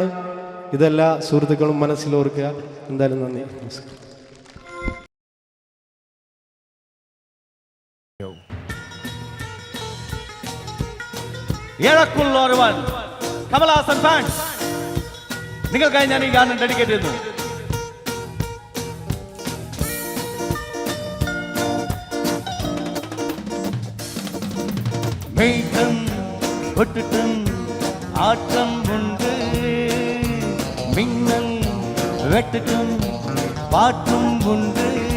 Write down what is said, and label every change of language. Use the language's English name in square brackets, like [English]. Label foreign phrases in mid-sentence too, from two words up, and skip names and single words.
[Malayalam] ഇതെല്ലാ സുഹൃത്തുക്കളും മനസ്സിലോർക്കുക. എന്തായാലും നന്ദി, നമസ്കാരം. കമലഹാസൻ ഫാൻസ്, നിങ്ങൾക്കായി ഞാൻ ഈ ഗാനം ഡെഡിക്കേറ്റ് ചെയ്യുന്നു. [Tamil] மேகம் கொட்டுட்டும் ஆட்டம் உண்டு, மின்னல் வெட்டுட்டும் பாட்டும் உண்டு.